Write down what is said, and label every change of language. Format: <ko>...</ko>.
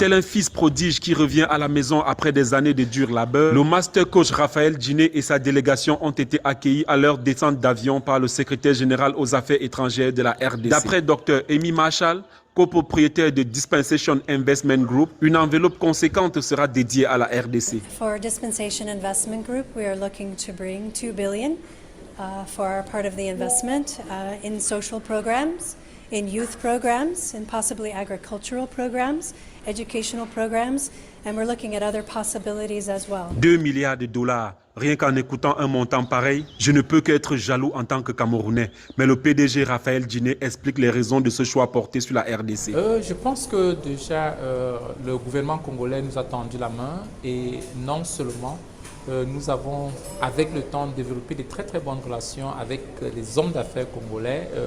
<fr>Tel un fils prodige qui revient à la maison après des années de dur labeur, le master coach Raphaël Djiné et sa délégation ont été accueillis à leur descente d'avion par le secrétaire général aux affaires étrangères de la RDC. D'après Dr Amy Marshall, copropriétaire de Dispensation Investment Group, une enveloppe conséquente sera dédiée à la RDC.</fr> <en>For Dispensation Investment Group, we are looking to bring 2 billion for our part of the investment in social programs, in youth programs, and possibly agricultural programs, educational programs, and we're looking at other possibilities as well.</en> <fr>2 milliards de dollars. Rien qu'en écoutant un montant pareil, je ne peux qu'être jaloux en tant que Camerounais. Mais le PDG Raphaël Djiné explique les raisons de ce choix porté sur la RDC. Je pense que déjà le gouvernement congolais nous a tendu la main et non seulement nous avons, avec le temps, développé de très très bonnes relations avec les hommes d'affaires congolais.</fr>